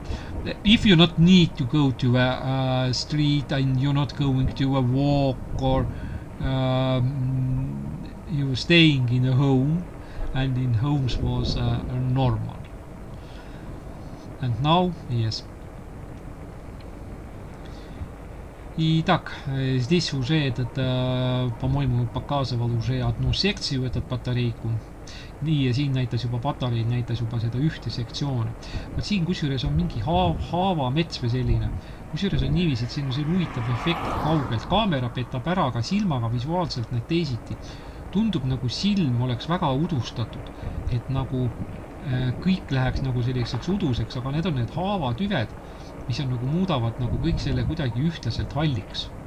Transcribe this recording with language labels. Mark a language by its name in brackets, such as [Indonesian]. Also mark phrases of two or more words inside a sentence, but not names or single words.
[English] If you not need to go to a street and you're not going to a walk, or you're staying in a home, and in homes was normal. And now, yes. [Russian] Итак, здесь уже этот, по-моему, показывал уже одну секцию, этот батарейку. [Estonian] Nii, ja siin näitas juba patarei, näitas juba seda ühte sektsiooni. Vaat siin kusjuures on mingi haavamets või selline. Kusjuures on niiviisi, et siin on see huvitav efekt kaugelt. Kaamera petab ära, aga silmaga visuaalselt need teisiti. Tundub nagu silm oleks väga udustatud, et nagu kõik läheks nagu selliseks uduseks, aga need on need haavatüved, mis on nagu muudavad nagu kõik selle kuidagi ühtlaselt halliks.